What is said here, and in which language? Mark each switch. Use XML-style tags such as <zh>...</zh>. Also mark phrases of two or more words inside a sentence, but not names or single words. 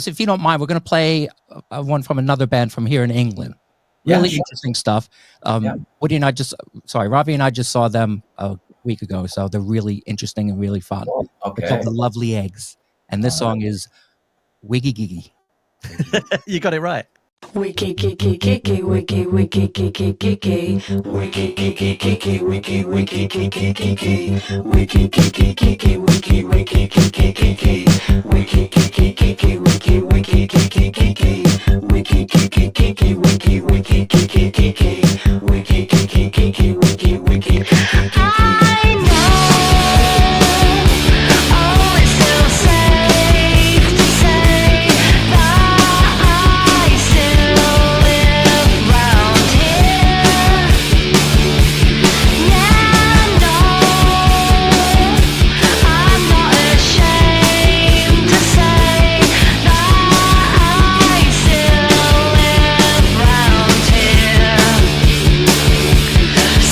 <en>If you don't mind, we're going to play one from another band from here in England. Yeah, Really sure. interesting stuff. Yeah. Robbie and I just saw them a week ago, so they're really interesting and really fun. Oh, They're called okay. The Lovely Eggs, and this song is Wiggy Giggy. You got it right. Wiki kiki kiki wiki wiki kiki kiki wiki kiki kiki wiki wiki kiki kiki wiki kiki kiki wiki wiki kiki kiki wiki kiki kiki wiki wiki kiki kiki wiki kiki kiki wiki wiki kiki kiki wiki kiki kiki wiki wiki kiki kiki. I know only still safe to say that I still live round here. Yeah, no, I'm not ashamed to say that I still live round here.</en>